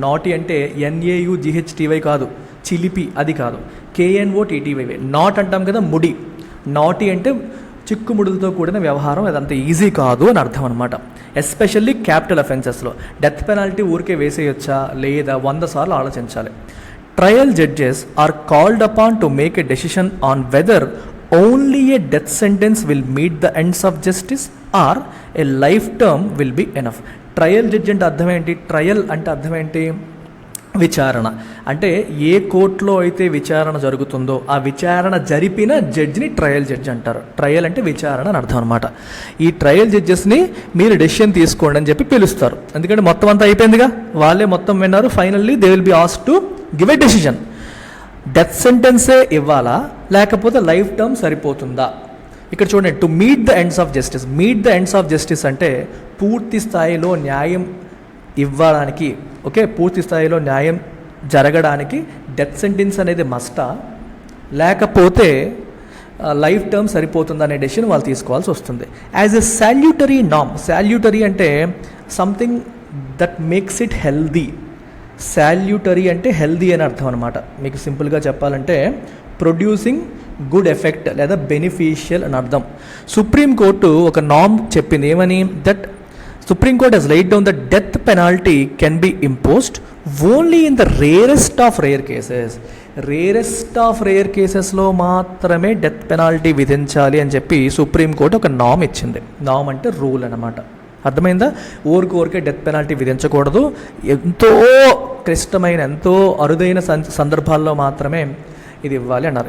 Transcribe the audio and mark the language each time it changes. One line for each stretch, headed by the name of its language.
Telugu: Naughty అంటే NAUGHTY కాదు, చిలిపి అది కాదు, KNOTTY. నాట్ అంటాం కదా, ముడి. నాటీ అంటే చిక్కుముడులతో కూడిన వ్యవహారం, అదంత ఈజీ కాదు అని అర్థం అనమాట. ఎస్పెషల్లీ క్యాపిటల్ అఫెన్సెస్లో డెత్ పెనాల్టీ ఊరికే వేసేయొచ్చా లేదా 100 సార్లు ఆలోచించాలి.
English: Trial judges are called upon to make a decision on whether only a death sentence will meet the ends of justice or a life term will be enough.
Telugu: Trial judge అంటే అర్థం ఏంటి? Trial అంటే అర్థం ఏంటి? విచారణ. అంటే ఏ కోర్టులో అయితే విచారణ జరుగుతుందో ఆ విచారణ జరిపిన జడ్జిని ట్రయల్ జడ్జి అంటారు. ట్రయల్ అంటే విచారణ అని అర్థం అనమాట. ఈ ట్రయల్ జడ్జెస్ని మీరు డెసిషన్ తీసుకోండి అని చెప్పి పిలుస్తారు. ఎందుకంటే మొత్తం అంతా అయిపోయిందిగా, వాళ్ళే మొత్తం విన్నారు. Finally
English: They will be ask to give a decision.
Telugu: Death సెంటెన్సే ఇవ్వాలా లేకపోతే లైఫ్ టర్మ్ సరిపోతుందా? ఇక్కడ చూడండి,
English: To meet the ends of justice.
Telugu: Meet the ends of justice అంటే పూర్తి స్థాయిలో న్యాయం ఇవ్వడానికి, ఓకే, పూర్తి స్థాయిలో న్యాయం జరగడానికి డెత్ సెంటెన్స్ అనేది మస్టా లేకపోతే లైఫ్ టర్మ్ సరిపోతుందా అనే డెసిషన్ వాళ్ళు తీసుకోవాల్సి వస్తుంది.
English: As a సాల్యూటరీ NAM. సాల్యూటరీ
Telugu: అంటే
English: Something that makes it healthy.
Telugu: సాల్యూటరీ అంటే హెల్దీ అని అర్థం అనమాట. మీకు సింపుల్గా చెప్పాలంటే
English: producing good effect
Telugu: లేదా బెనిఫిషియల్ అని అర్థం. సుప్రీంకోర్టు ఒక నామ్ చెప్పింది, ఏమని?
English: That Supreme Court has laid down that death penalty can be imposed only in the rarest of rare cases.
Telugu: Rarest of rare కేసెస్లో మాత్రమే డెత్ పెనాల్టీ విధించాలి అని చెప్పి సుప్రీంకోర్టు ఒక నామ్ ఇచ్చింది. నామ్ అంటే రూల్ అన్నమాట. అర్థమైందా? ఊరికే డెత్ పెనాల్టీ విధించకూడదు. ఎంతో క్లిష్టమైన, ఎంతో అరుదైన సందర్భాల్లో మాత్రమే ఇది ఇవ్వాలి అన్నారు.